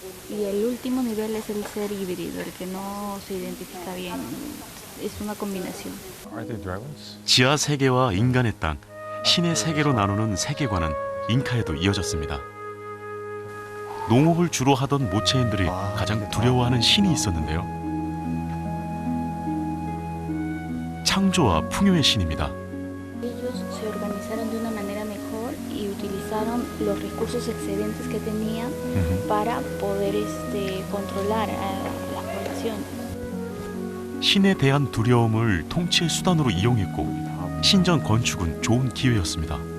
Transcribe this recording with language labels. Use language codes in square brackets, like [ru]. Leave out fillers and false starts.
[es] Y el último nivel es el ser híbrido, el que no se identifica bien. Es una combinación. [en] Are they dragons? [ko] 지하 세계와 인간의 땅, 신의 세계로 나누는 세계관은 잉카에도 이어졌습니다. 농업을 주로 하던 모체인들이 가장 두려워하는 신이 있었는데요. 창조와 풍요의 신입니다. [es] Ellos se organizaron de una manera mejor y utilizaron los recursos excedentes que tenían para poder controlar a las poblaciones. [ko] 신에 대한 두려움을 통치의 수단으로 이용했고 신전 건축은 좋은 기회였습니다.